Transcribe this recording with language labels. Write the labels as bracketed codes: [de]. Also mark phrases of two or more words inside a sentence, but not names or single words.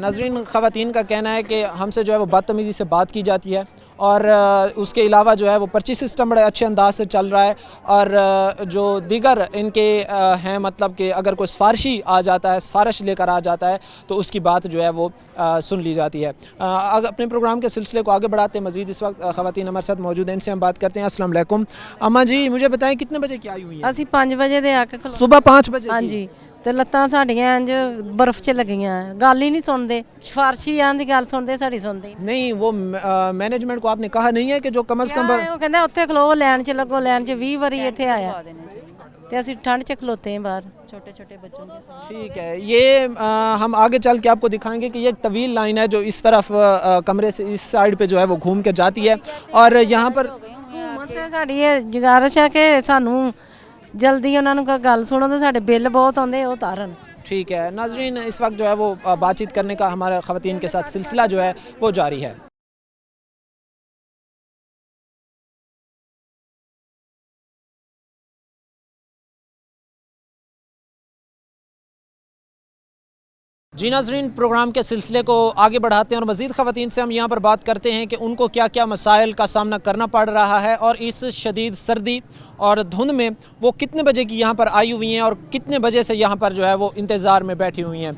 [ur] ناظرین, خواتین کا کہنا ہے کہ ہم سے جو ہے وہ بدتمیزی سے بات کی جاتی ہے اور اس کے علاوہ جو ہے وہ پرچی سسٹم بڑے اچھے انداز سے چل رہا ہے اور جو دیگر ان کے ہیں, مطلب کہ اگر کوئی سفارشی آ جاتا ہے, سفارش لے کر آ جاتا ہے تو اس کی بات جو ہے وہ سن لی جاتی ہے. اپنے پروگرام کے سلسلے کو آگے بڑھاتے ہیں. مزید اس وقت خواتین ہمارے ساتھ موجود ہیں, ان سے ہم بات کرتے ہیں. السلام علیکم. اماں جی, مجھے بتائیں کتنے بجے کی آئی ہوئی ہیں؟ [pa] ਅਸੀਂ 5 ਵਜੇ ਦੇ ਆ ਕੇ [ur] صبح 5 بجے. ہاں جی, [pa] ਤੇ ਲੱਤਾਂ ਸਾਡੀਆਂ ਇੰਜ ਬਰਫ਼ 'ਚ ਲੱਗੀਆਂ, ਗੱਲ ਹੀ ਨਹੀਂ ਸੁਣਦੇ. ਸਿਫਾਰਸ਼ੀ ਆਂ ਦੀ ਗੱਲ ਸੁਣਦੇ, ਸਾਡੀ ਸੁਣਦੇ [ur] نہیں. وہ مینجمنٹ کو آپ نے کہا نہیں ہے کہ جو کم از کم [pa] ਉਹ ਕਹਿੰਦਾ ਉੱਥੇ ਖਲੋ, ਲੈਣ 'ਚ ਲੱਗੋ, ਲੈਣ 'ਚ 20 ਵਾਰੀ ਇੱਥੇ ਆਇਆ ਤੇ ਅਸੀਂ ਠੰਡ 'ਚ ਖਲੋਤੇ ਹਾਂ ਬਾਹਰ. [ur] چھوٹے چھوٹے بچوں کے ساتھ. ٹھیک ہے. یہ ہم آگے چل کے آپ کو دکھائیں گے کہ یہ ایک طویل لائن ہے جو اس طرف کمرے سے اس سائڈ پہ جو ہے وہ گھوم کے جاتی ہے اور یہاں پر حکومت سے [pa] ਸਾਡੀ ਇਹ ਗੁਜ਼ਾਰਿਸ਼ ਹੈ ਕਿ ਸਾਨੂੰ ਜਲਦੀ ਉਹਨਾਂ ਨੂੰ ਕੋਈ ਗੱਲ ਸੁਣੋ ਤੇ ਸਾਡੇ ਬਿੱਲ ਬਹੁਤ ਆਉਂਦੇ, ਉਹ ਉਤਾਰਨ. [ur] ٹھیک ہے. ناظرین, اس وقت جو ہے وہ بات چیت کرنے کا ہمارا خواتین کے ساتھ سلسلہ جو ہے وہ جاری ہے. جی ناظرین, پروگرام کے سلسلے کو آگے بڑھاتے ہیں اور مزید خواتین سے ہم یہاں پر بات کرتے ہیں کہ ان کو کیا کیا مسائل کا سامنا کرنا پڑ رہا ہے اور اس شدید سردی اور دھند میں وہ کتنے بجے کی یہاں پر آئی ہوئی ہیں اور کتنے بجے سے یہاں پر جو ہے وہ انتظار میں بیٹھی ہوئی ہیں.